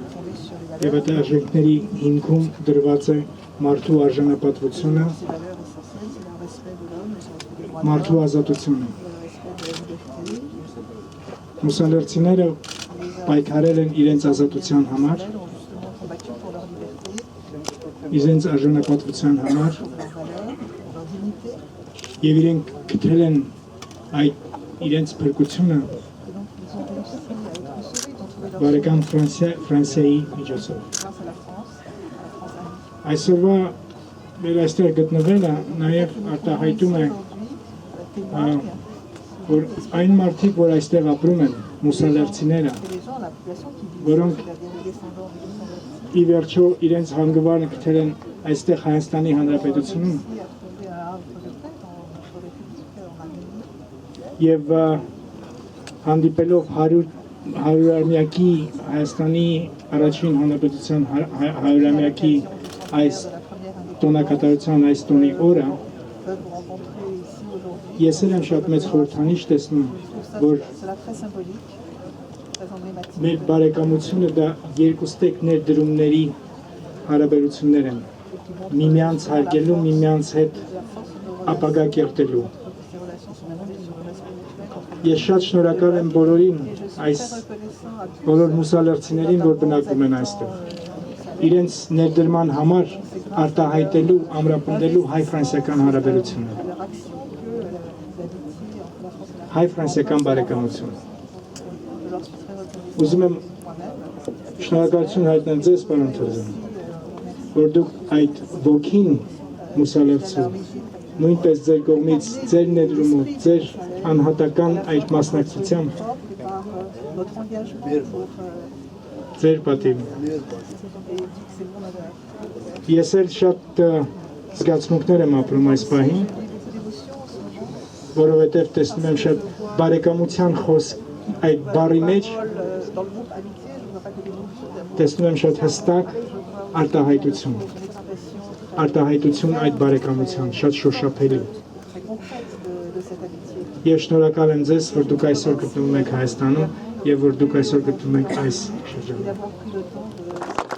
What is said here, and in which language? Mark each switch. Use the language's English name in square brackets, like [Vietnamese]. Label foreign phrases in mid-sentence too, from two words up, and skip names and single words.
[Armenian] եւ այդ արժեքների հիմքում դրված է մարդու արժանապատվությունը [French] c'est le respect de l'homme, les droits de [Armenian] մարդու [French] l'homme, [Armenian] ազատությունը։ [French] le respect de la liberté. [Armenian] Մուսալերցիները պայքարել են իրենց ազատության համար, [French] Ils ont justement combattu pour leur liberté, [Armenian] իրենց արժանապատվության համար [French] pour leurs valeurs, pour leur dignité. [Armenian] եւ իրենք գտել են այդ իրենց փրկությունը [French] Et donc ils ont réussi à être sauvés, ils ont trouvé leur [Armenian] բարեկամ Ֆրանսիայի միջոցով։ [French] grâce à la France amie. [Armenian] Այսօրվա մեր այստեղ գտնվելը նաև արտահայտում է, [French] Témoigne [Armenian] որ այն մարդիկ, որ այստեղ ապրում են, մուսալերցիները, [French] que les gens, la population qui vit [Armenian] որոնք [French] ici, c'est-à-dire les descendants des descendants [Armenian] ի վերջո իրենց հանգվարը գտել են այստեղ Հայաստանի Հանրապետությունում [French] ici, à trouver un havre de paix dans notre République en Arménie. [Armenian] եւ հանդիպելով 100-ամյակի Հայաստանի առաջին հանրապետության 100-ամյակի այս [French] De la première indépendance, [Armenian] տոնակատարության այս տոնի օրը [French] peuvent vous rencontrer ici aujourd'hui. [Armenian] ես էլ եմ շատ մեծ խորհրդանիշ տեսնում, որ [French] Cela très symbolique, très emblématique. [Armenian] մեր բարեկամությունը դա երկուստեք ներդրումների հարաբերություններ են, միմյանց հարգելու, միմյանց հետ [French] La force de nos [Armenian] ապագա կերտելու։ [French] ces relations sont fondées sur le respect mutuel. [Armenian] Ես շատ շնորհակալ եմ բոլորին, [French] Et je suis [Armenian] այս [French] très reconnaissant à tous [Armenian] բոլոր մուսալերցիներին, որ բնակվում են այստեղ։ Իրենց ներդրման համար արտահայտելու, ամրապնդելու հայ-ֆրանսիական հարաբերությունները, [French] leur action que l'amitié entre la France et la [Armenian] հայ-ֆրանսիական բարեկամություն։ [French] Je leur suis très reconnaissant [Armenian] Ուզում եմ [French] moi-même. [Armenian] շնորհակալություն հայտնել ձեզ, պարոն Թորզյան, որ դուք այդ ոգին մուսալերցու նույնպես ձեր կողմից, ձեր ներդրումով, ձեր անհատական այդ մասնակցությամբ, [French] Et par notre engagement pour [Armenian] ձեր պատիվ։ [French] et c'est mon honneur. [Armenian] Ես էլ շատ զգացմունքներ եմ ապրում այս պահին, [French] Beaucoup d'émotions en ce moment. [Armenian] որովհետև տեսնում եմ շատ բարեկամության խոսք այդ բառի մեջ, [French] Dans le groupe amitié, je ne vois pas que des mots d'amour. [Armenian] տեսնում եմ շատ հստակ արտահայտություն, [French] Une expression [Armenian] արտահայտություն այդ բարեկամության, շատ շոշափելի։ [French] très concrète de cette amitié. [Armenian] Ես շնորհակալ եմ ձեզ, որ դուք այսօր գտնվում եք Հայաստանում եւ որ դուք այսօր գտնվում եք այս [French] Et [Armenian] շրջանում։ [French] d'avoir pris le temps de